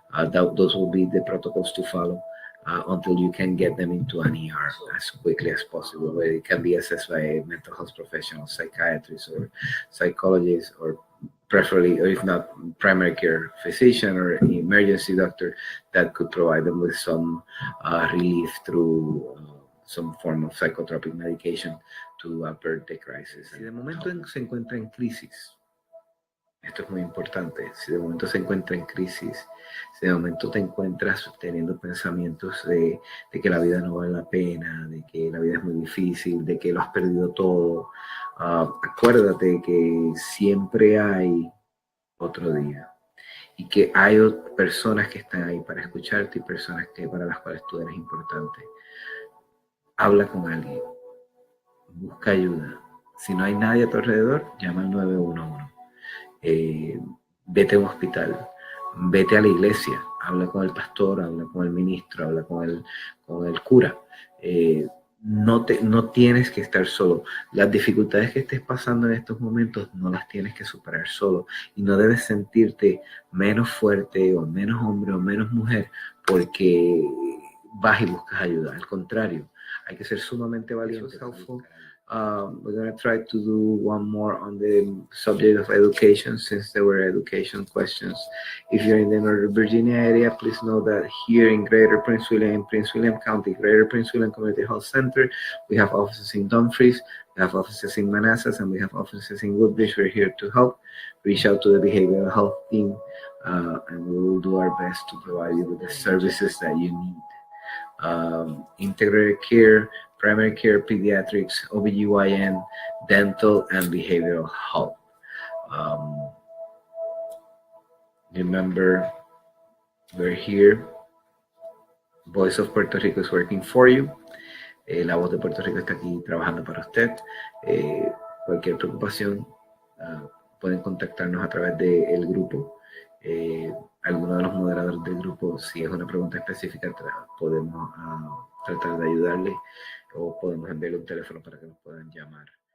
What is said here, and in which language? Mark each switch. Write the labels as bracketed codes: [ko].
[en] those will be the protocols to follow until you can get them into an ER as quickly as possible, where it can be assessed by a mental health professional, psychiatrist or psychologist, or preferably, or if not, primary care physician or an emergency doctor that could provide them with some relief through some form of psychotropic medication to avert the crisis. [es] Si de momento se encuentra en crisis, esto es muy importante, si de momento se encuentra en crisis, si de momento te encuentras teniendo pensamientos de que la vida no vale la pena, de que la vida es muy difícil, de que lo has perdido todo, acuérdate que siempre hay otro día y que hay personas que están ahí para escucharte y personas para las cuales tú eres importante. Habla con alguien, busca ayuda. Si no hay nadie a tu alrededor, llama al 911. Vete a un hospital, vete a la iglesia, habla con el pastor, habla con el ministro, habla con el cura. No tienes que estar solo. Las dificultades que estés pasando en estos momentos no las tienes que superar solo, y no debes sentirte menos fuerte o menos hombre o menos mujer porque vas y buscas ayuda. Al contrario, hay que ser sumamente valiente. [en] We're going to try to do one more on the subject of education, since there were education questions. If you're in the Northern Virginia area, please know that here in Greater Prince William County, Greater Prince William Community Health Center, we have offices in Dumfries, we have offices in Manassas, and we have offices in Woodbridge. We're here to help. Reach out to the behavioral health team, and we will do our best to provide you with the services that you need. Integrated care, primary care, pediatrics, OBGYN, dental, and behavioral health. Remember, we're here. Voice of Puerto Rico is working for you. [es] La Voz de Puerto Rico está aquí trabajando para usted. Cualquier preocupación, pueden contactarnos a través del grupo. Alguno de los moderadores del grupo, si es una pregunta específica, podemos tratar de ayudarle, o podemos enviarle un teléfono para que nos puedan llamar.